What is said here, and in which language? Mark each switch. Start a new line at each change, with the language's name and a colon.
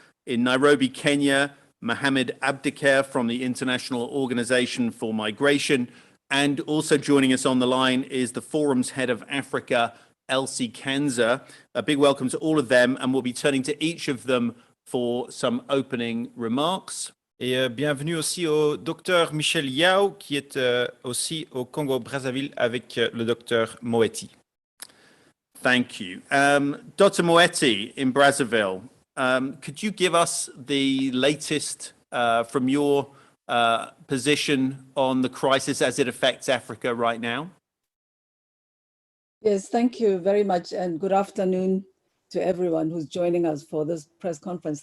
English: In Nairobi, Kenya, Mohammed Abdiker from the International Organization for Migration. And also joining us on the line is the Forum's Head of Africa, Elsie Kanza. A big welcome to all of them, and we'll be turning to each of them for some opening remarks.
French: Et bienvenue aussi au Dr Michel Yao, qui est aussi au Congo-Brazzaville avec le Dr Moeti.
English: Thank you. Dr. Moeti in Brazzaville, could you give us the latest from your position on the crisis as it affects Africa right now? Yes, thank you very much, and good afternoon to everyone who's joining us for this press conference.